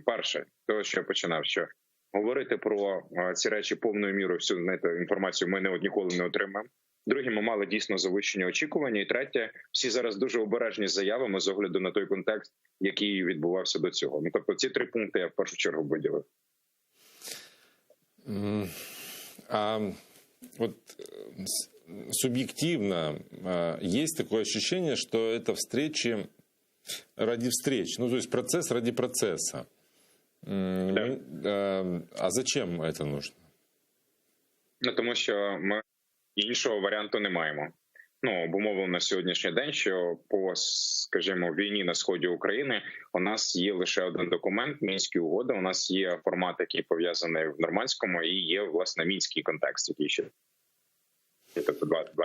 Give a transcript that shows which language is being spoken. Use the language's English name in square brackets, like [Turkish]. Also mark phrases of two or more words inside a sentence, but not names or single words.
[Ukrainian] Перше, того, що я починав, що говорити про ці речі повною мірою, всю інформацію ми ніколи не отримаємо. Друге, ми мали дійсно завищені очікування. І третє, всі зараз дуже обережні з заявами з огляду на той контекст, який відбувався до цього. Ну, тобто ці три пункти я в першу чергу виділив. [Russian] А вот субъективно есть такое ощущение, что это встречи ради встреч, ну то есть процесс ради процесса. Да. А зачем это нужно? [Ukrainian] Ну, тому що ми іншого варіанту не маємо. Ну, обумовлено на сьогоднішній день, що по, скажімо, війні на сході України у нас є лише один документ – Мінські угоди. У нас є формат, який пов'язаний в нормандському, і є, власне, мінський контекст, який ще тобто два.